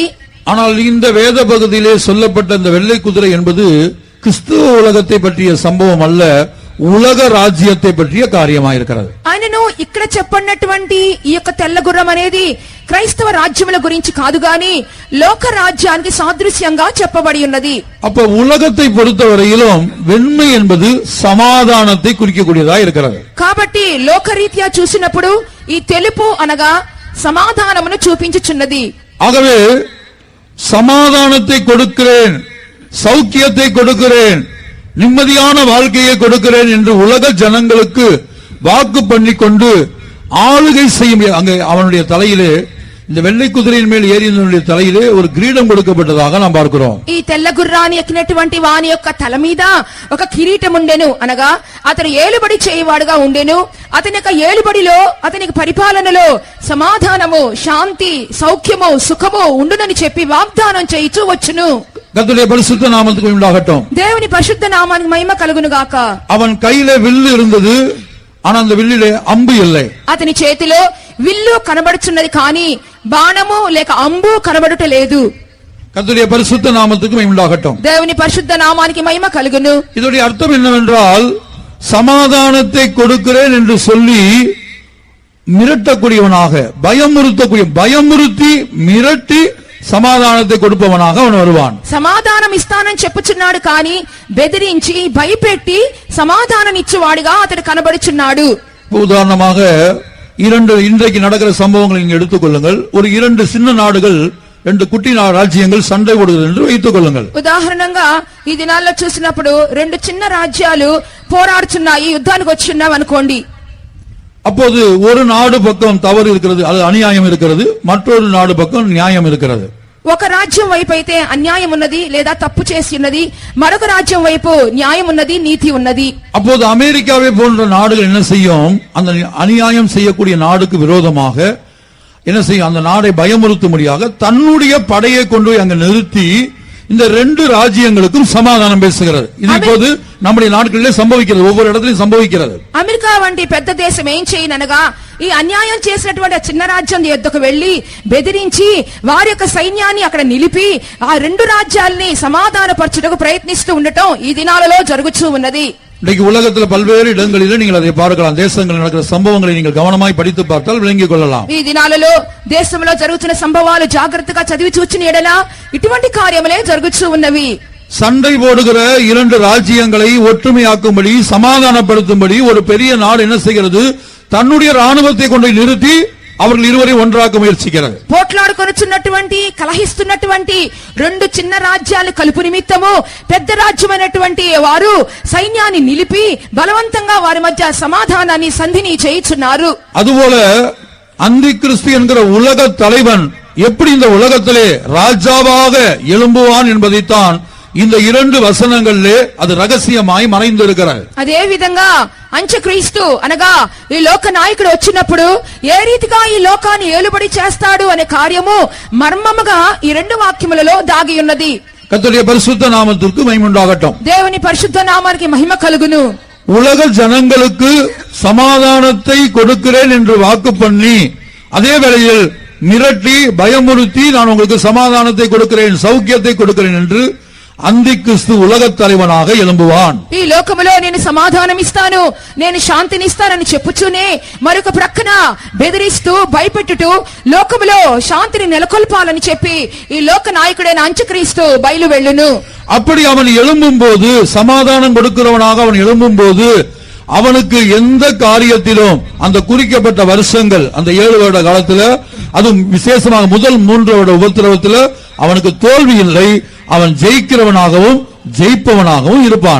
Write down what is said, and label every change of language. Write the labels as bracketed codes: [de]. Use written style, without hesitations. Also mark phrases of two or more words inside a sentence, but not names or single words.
[ta] ஆனால் இந்த வேத பகுதியிலே சொல்லப்பட்ட இந்த வெள்ளை குதிரை என்பது கிறிஸ்துவ உலகத்தை பற்றிய சம்பவம் அல்ல, உலக ராஜ்யத்தை பற்றிய காரியமாயிருக்கிறது. [te] ఆయనను ఇక్కడ చెప్పన్నటువంటి ఈ యొక్క తెల్ల గుర్రం అనేది క్రైస్తవ రాజ్యముల గురించి కాదు గాని లోక రాజ్యానికి సాదృశ్యంగా చెప్పబడి ఉన్నది. [ta] அப்ப உலகத்தை பொறுத்தவரையிலும் வெண்மை என்பது சமாதானத்தை குறிக்கக்கூடியதா இருக்கிறது. [te] కాబట్టి లోకరీత్యా చూసినప్పుడు ఈ తెలుపు అనగా సమాధానమును చూపించుచున్నది. [ta] ஆகவே சமாதானத்தை கொடுக்கிறேன், சௌக்கியத்தை கொடுக்கிறேன், நிம்மதியான வாழ்க்கையை கொடுக்கிறேன் என்று உலக ஜனங்களுக்கு வாக்கு பண்ணிக்கொண்டு ஆளுகை செய்யும். அங்கே அவனுடைய தலையிலே, இந்த வெள்ளை குதிரையின் மேல் ஏறியவனுடைய தலையிலே ஒரு கிரீடம் கொடுக்கப்பட்டதாக நாம் பார்க்கிறோம். [te] ఈ తెల్ల గుర్రాన్ని ఎక్కినటువంటి వాని యొక్క తల మీద ఒక కిరీటం ఉండెను, అనగా అతను ఏలుబడి చేయవాడుగా ఉండెను. అతని యొక్క ఏలుబడిలో, అతనికి పరిపాలనలో సమాధానము, శాంతి, సౌఖ్యము, సుఖము ఉండునని చెప్పి వాగ్దానం చేయిచూ వచ్చును. [ta] கர்த்தருடைய பரிசுத்த நாமத்துக்கு உண்டாகட்டும். [te] దేవుని పరిశుద్ధ నామానికి మహిమ కలుగును గాక. [ta] அவன் கையிலே வில்லு இருந்தது, ஆனா அந்த வில்லிலே அம்பு இல்லை. [te] అతని చేతిలో విల్లు కనబడుచున్నది కానీ బాణము లేక అంబు కనబడుట లేదు. [ta] கர்த்தருடைய பரிசுத்த நாமத்துக்கு மகிமை உண்டாகட்டும். [te] దేవుని పరిశుద్ధ నామానికి మహిమ కలుగును. [ta] இதோடைய அர்த்தம் என்னவென்றால், சமாதானத்தை கொடுக்கிறேன் என்று சொல்லி மிரட்டக்கூடியவனாக, பயமுறுத்தி மிரட்டி సమాధానத்தை கொடுப்பவனாக அவன் வருவான். [te] సమాధానం ఇస్తానని చెప్పుచున్నాడు కానీ బెదిరించి భయపెట్టి సమాధానం ఇచ్చేవాడిగా అతడు కనబడుచున్నాడు. [ta] உதாரணமாக இன்றைக்கு நடக்கிற சம்பவங்களை நீங்க எடுத்துக்கொள்ளுங்கள். ஒரு 2 சின்ன நாடுகள், 2 குட்டி ராஜ்யங்கள் சண்டை போடுகிறது என்று வைத்துக் கொள்ளுங்கள். [te] ఉదాహరణంగా ఈ దినాల్లో చూసినప్పుడు 2 చిన్న రాజ్యాలు పోరాడుచున్నాయి, యుద్ధానికి వచ్చున్నాం అనుకోండి. [ta] அப்போது ஒரு நாடு பக்கம் தவறு இருக்கிறது, அது அநியாயம் இருக்கிறது, மற்றொரு நாடு பக்கம் நியாயம் இருக்கிறது. [te] ఒక రాజ్యం వైపు అయితే అన్యాయం ఉన్నది లేదా తప్పు చేసి ఉన్నది, మరొక రాజ్యం వైపు న్యాయం ఉన్నది, నీతి ఉన్నది. [ta] அப்போது அமெரிக்காவை போன்ற நாடுகள் என்ன செய்யும்? அந்த அநியாயம் செய்யக்கூடிய நாடுக்கு விரோதமாக என்ன செய்யும்? அந்த நாடை பயமுறுத்தும்படியாக தன்னுடைய படையை கொண்டு போய் அங்க நிறுத்தி இந்த 2 ராஜ்யங்களுக்கும் சமாதானம் பேசுகிறது. இது இப்போது நம்முடைய நாட்களிலே சம்பவிக்கிறது, ஒவ்வொரு இடத்திலும் சம்பவிக்கிறது. [te] అమెరికా వంటి పెద్ద దేశం ఏం చేయననగా ఈ అన్యాయం చేసినటువంటి చిన్న రాజ్యం యొద్దకు వెళ్లి బెదిరించి వారి యొక్క సైన్యాన్ని అక్కడ నిలిపి ఆ 2 రాజ్యాల్ని సమాధానపరచుటకు ప్రయత్నిస్తూ ఉండటం ఈ దినాలలో జరుగుతూ ఉన్నది. [ta] இன்றைக்கு உலகத்தில் பல்வேறு இடங்களிலே நீங்கள் அதை பார்க்கலாம். தேசங்களில் நடக்கிற சம்பவங்களை நீங்கள் கவனமாய் படித்து பார்த்தால் விளங்கிக் கொள்ளலாம். [te] ఈ దినాలలో దేశంలో జరుగుతున్న సంభవాలు జాగ్రత్తగా చదివి చూచిన ఎడల ఇటువంటి కార్యములే జరుగుతూ ఉన్నవి. [ta] சண்டை போடுகிற 2 ராஜ்யங்களை ஒற்றுமையாக்கும்படி, சமாதானப்படுத்தும்படி ஒரு பெரிய நாடு என்ன செய்கிறது? தன்னுடைய ராணுவத்தை கொண்டு நிறுத்தி அவர்கள் இருவரை ஒன்றாக்க முயற்சிக்கிறது. [te] పోట్లాడుకొనుచున్నటువంటి, కలహిస్తున్నటువంటి 2 చిన్న రాజ్యాలు కలుపు నిమిత్తము పెద్ద రాజ్యమైనటువంటి వారు సైన్యాన్ని నిలిపి బలవంతంగా వారి మధ్య సమాధానాన్ని, సంధిని చేయుచున్నారు. [ta] அதுபோல அந்தி கிறிஸ்து என்கிற உலக தலைவன் எப்படி இந்த உலகத்திலே ராஜாவாக எழும்புவான் என்பதைத்தான் இந்த 2 வசனங்களிலே அது ரகசியமாய் மறைந்திருக்கிறது. [te] అదే విధంగా అంత్యక్రీస్తు అనగా ఈ లోక నాయకుడు వచ్చినప్పుడు ఏ రీతిగా ఈ లోకాన్ని ఏలుబడి చేస్తాడు అనే కార్యము మర్మముగా ఈ 2 వాక్యములలో దాగి ఉన్నది. [ta] கர்த்தருடைய பரிசுத்த நாமத்திற்கு மகிமை உண்டாகட்டும். [te] దేవుని పరిశుద్ధ నామానికి మహిమ కలుగును. [ta] உலக ஜனங்களுக்கு சமாதானத்தை கொடுக்கிறேன் என்று வாக்கு பண்ணி அதே வேளையில் மிரட்டி பயமுறுத்தி நான் உங்களுக்கு சமாதானத்தை கொடுக்கிறேன், சௌக்கியத்தை கொடுக்கிறேன் என்று அந்தி கிறிஸ்து உலகத் தலைவனாக எழும்புவான். [te] ఈ లోకములో నేను సమాధానం ఇస్తాను, నేను శాంతిని ఇస్తానని చెప్పుచూనే మరొక ప్రక్కన బెదిరిస్తూ భయపెట్టుటూ లోకములో శాంతిని నెలకొల్పాలని చెప్పి ఈ లోక నాయకుడైన అంత్యక్రీస్తు బయలు వెళ్ళును. [ta] அப்படி அவன் எழும்பும் போது, சமாதானம் கொடுக்கிறவனாக அவன் எழும்பும் போது, அவனுக்கு எந்த காரியத்திலும் அந்த குறிக்கப்பட்ட வருஷங்கள், அந்த 7 வருட காலத்தில், அதுவும் விசேஷமாக முதல் 3 வருட உபத்திரவத்தில் அவனுக்கு தோல்வி இல்லை. அவன் ஜெயிக்கிறவனாகவும் ஜெயிப்பவனாகவும் இருப்பான்.